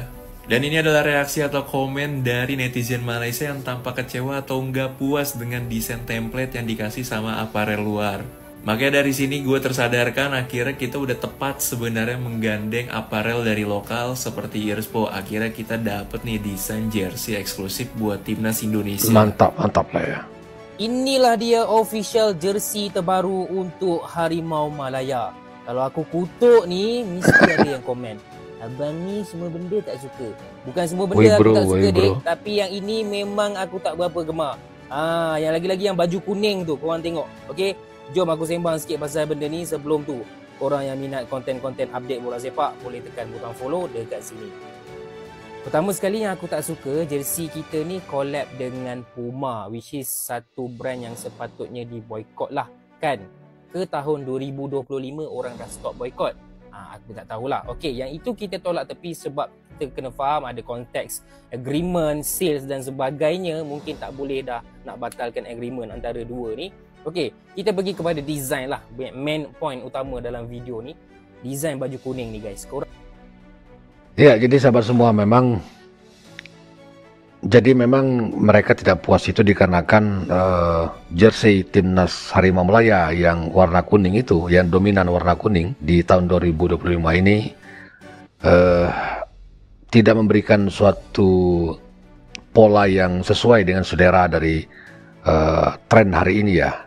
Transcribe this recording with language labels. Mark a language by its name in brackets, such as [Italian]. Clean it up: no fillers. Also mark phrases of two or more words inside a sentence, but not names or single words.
[Indonesian] Dan ini adalah reaksi atau komen dari netizen Malaysia yang tampak kecewa atau nggak puas dengan desain template yang dikasih sama apparel luar. Makanya dari sini gue tersadarkan akhirnya kita udah tepat sebenarnya menggandeng apparel dari lokal seperti Erspo. Akhirnya kita dapet nih desain jersey eksklusif buat timnas Indonesia. Mantap lah ya. [Malay] Inilah dia [English] official jersey [Malay] terbaru untuk Harimau Malaya. Kalau aku kutuk ni, mesti ada yang komen, abang ni semua benda tak suka. Bukan semua benda aku tak suka dek, tapi yang ini memang aku tak berapa gemar. Yang lagi-lagi yang baju kuning tu, korang tengok. Okay, jom aku sembang sikit pasal benda ni. Sebelum tu, korang yang minat konten-konten update bola sepak, boleh tekan butang follow dekat sini. Pertama sekali yang aku tak suka, jersey kita ni collab dengan Puma, [English] which is [Malay] satu brand yang sepatutnya diboykot lah, kan? Ke tahun 2025 orang dah stop boykot. Aku tak tahulah. Okey, yang itu kita tolak tepi sebab kita kena faham ada konteks agreement, sales dan sebagainya. Mungkin tak boleh dah nak batalkan agreement antara dua ni. Okey, kita pergi kepada design lah. [English] Main point [Malay] utama dalam video ni, design baju kuning ni guys. [Indonesian] Ya, jadi sahabat semua, memang mereka tidak puas itu dikarenakan jersey timnas Harimau Malaya yang warna kuning itu, yang dominan warna kuning di tahun 2025 ini tidak memberikan suatu pola yang sesuai dengan selera dari tren hari ini ya.